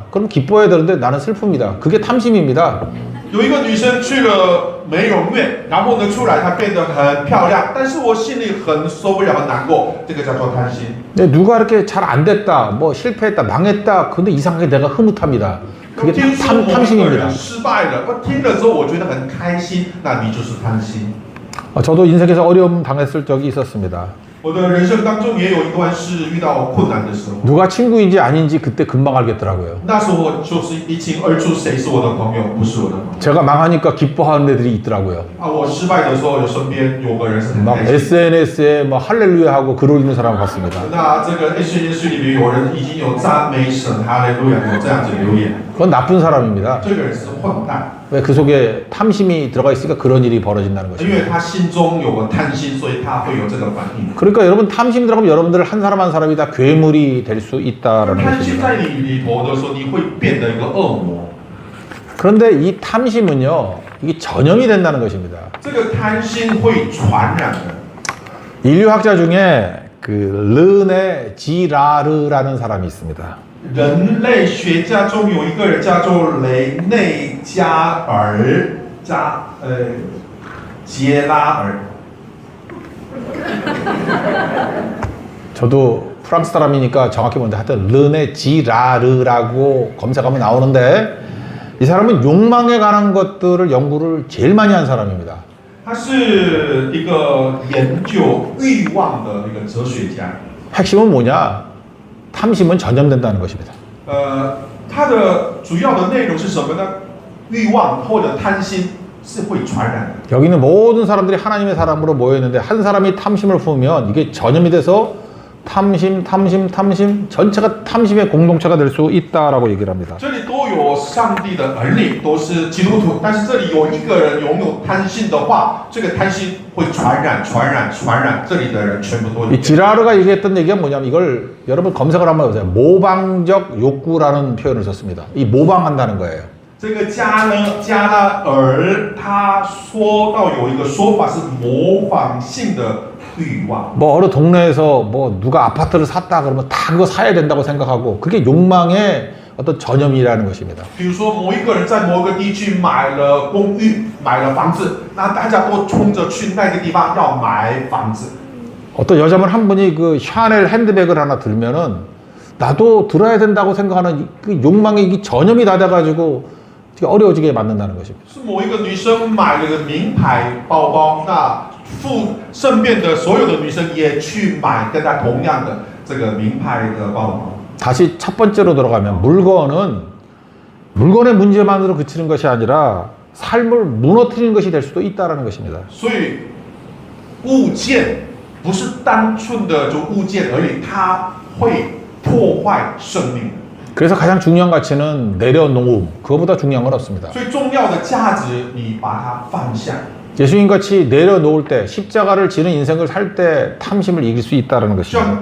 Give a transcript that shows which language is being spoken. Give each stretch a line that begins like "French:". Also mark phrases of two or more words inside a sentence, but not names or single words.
Korean: 그럼 기뻐해야 되는데 나는 슬픕니다. 그게 탐심입니다.
Chinese: 有一个女生去了美容院，然后呢出来她变得很漂亮，但是我心里很受不了，很难过，这个叫做贪心。
Korean: 근데 누가 이렇게 잘 안 됐다, 뭐 실패했다, 망했다. 근데 이상하게 내가 흐뭇합니다.
Chinese: 我
Korean: 그게
Chinese: 听说某一个
Korean: 탐심입니다.
Chinese: 人失败了，我听了之后我觉得很开心，那你就是贪心。
Korean: 저도 인생에서 어려움 당했을 적이 있었습니다.
Chinese: 我的人生当中也有一段是遇到困难的时候，
Korean: 누가 친구인지 아닌지 그때 금방 알겠더라고요.
Chinese: 那时候我就是一清二楚，谁是我的朋友，不是我的朋友。
Korean: 제가 망하니까 기뻐하는 애들이 있더라고요.
Chinese: 我失败的时候，有身边有个人是很
Korean: 막
Chinese: 开心。
Korean: SNS에 뭐 할렐루야 하고 글 올리는 사람 봤습니다.
Chinese: 那这个 SNS 里面有人已经有赞美神，哈利路亚，有这样子留言，
Korean: 그건 나쁜 사람입니다.
Chinese: 这个人是混蛋，
Korean: 왜 그 속에 탐심이 들어가 있으니까 그런 일이 벌어진다는
Chinese: 因
Korean: 것입니다.
Chinese: 为他心中有个贪心，所以他会有这个反应。
Korean: 그러니까 여러분 탐심 들어가면 여러분들 한 사람 한 사람이 다 괴물이 될 수 있다라는
Chinese: 贪心
Korean: 것입니다.
Chinese: 在你里头的时候，你会变得一个恶魔。
Korean: 그런데 이 탐심은요, 이게 전염이 된다는 것입니다.
Chinese: 这个贪心会传染的。
Korean: 인류학자 중에 그 르네 지라르라는 사람이 있습니다.
Chinese: 人类学家中有一个人叫做雷内加尔杰拉尔。
Korean: 저도 프랑스 사람이니까 정확히 모르는데 하여튼 르네 지라르라고 검색하면 나오는데 이 사람은 욕망에 관한 것들을 연구를 제일 많이 한 사람입니다.
Chinese: 他是一个研究欲望的一个哲学家。
Korean: 핵심은 뭐냐? 탐심은 전염된다는 것입니다.
Chinese: 它的主要的内容是什么呢？欲望或者贪心是会传染的。
Korean: 여기 있는 모든 사람들이 하나님의 사람으로 모여있는데 한 사람이 탐심을 품으면 이게 전염이 돼서 탐심 전체가 탐심의 공동체가 될 수 있다라고 얘기를 합니다.
Chinese: 这里都都有上帝的儿女，都是基督徒，但是这里有一个人拥有贪心的话，这个贪心会传染，这里的人全部都有
Korean: 이 지라르가 얘기했던 얘기가 뭐냐면 이걸 여러분 검색을 한번 해보세요. 모방적 욕구라는 표현을 썼습니다. 이 모방한다는 거예요.
Chinese: 这个加拉尔他说到有一个说法是模仿性的欲望。
Korean: 뭐 어느 동네에서 뭐 누가 아파트를 샀다 그러면 다 그거 사야 된다고 생각하고 그게 욕망의 어떤 전염이라는 것입니다.
Chinese: 比如说某一个人在某个地区买了公寓，买了房子，那大家都冲着去那个地方要买房子。
Korean: 어떤 여자분 한 분이 그 샤넬 핸드백을 하나 들면은 나도 들어야 된다고 생각하는 그 욕망이 이게 전염이 다 돼가지고 되게 어려워지게 만든다는 것입니다.
Chinese: 是某一个女生买了个名牌包包，那身边的所有的女生也去买跟她同样的这个名牌的包包。
Korean: 다시 첫 번째로 돌아가면 물건의 문제만으로 그치는 것이 아니라 삶을 무너뜨리는 것이 될 수도 있다는 것입니다.
Chinese: 所以物件不是单纯的就物件而已，它会破坏生命。
Korean: 그래서 가장 중요한 가치는 내려놓음, 그거보다 중요한 건 없습니다.
Chinese: 最重要的价值，你把它放下。
Korean: 예수님같이 내려놓을 때, 십자가를 지는 인생을 살 때 탐심을 이길 수 있다는 것입니다.